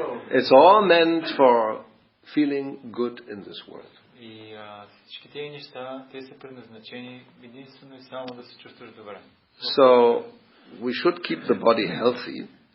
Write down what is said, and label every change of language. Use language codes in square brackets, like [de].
[en] It's all meant for feeling good in this world. [bg] И всички тези неща, те са предназначени единствено и само да се чувстваш добре. [en] So we should keep the body healthy.